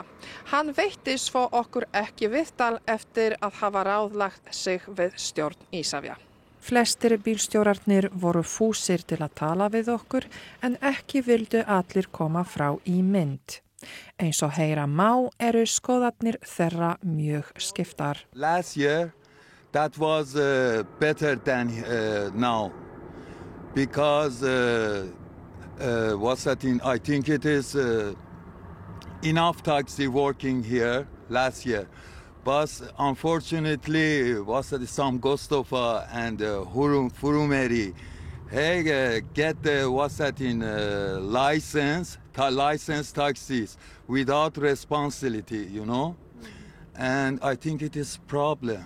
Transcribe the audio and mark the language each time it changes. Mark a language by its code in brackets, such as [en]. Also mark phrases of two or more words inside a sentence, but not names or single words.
[is] Hann veitti svo okkur ekki viðtal eftir að hafa ráðlagt sig við stjórn Isavia. Flestir bílstjórarnir voru fúsir til að tala við okkur en ekki vildu allir koma frá í mynd. Eins og heyra má skoðarnir þeirra mjög skiptar. [en] Last year that was better than now because I think it is enough taxi working here last year. But unfortunately, some Gostofa and Hurumeri get the license taxis without responsibility, and I think it is a problem.